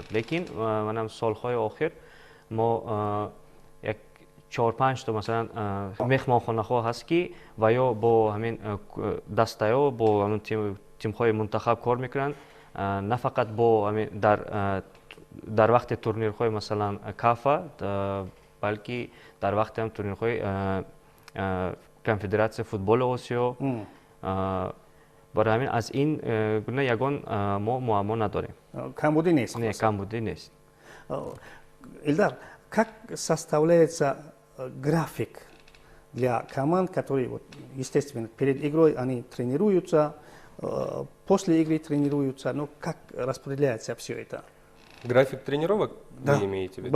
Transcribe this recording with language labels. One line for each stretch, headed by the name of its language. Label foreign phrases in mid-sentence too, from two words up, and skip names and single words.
Tajik: Лекин манам солҳои охир мо 4-5 то масалан меҳмонхонаҳо ҳаст ки ва ё бо ҳамин дастаё бо ҳамин тимҳои мунтахаб кор мекунанд, на фақат бо дар вақти турнирҳои масалан кафа, балки дар вақти ҳам турнирҳои конфедератсияи футболи Осиё. барои ҳамин аз ин гуна ягон мо муаммо надорем. камбудӣ нест. Не, камбудӣ нест.
Russian: Ильдар, как составляется график для команд, которые, естественно, перед игрой они тренируются, после игры тренируются, но как распределяется все это? График тренировок вы имеете в виду?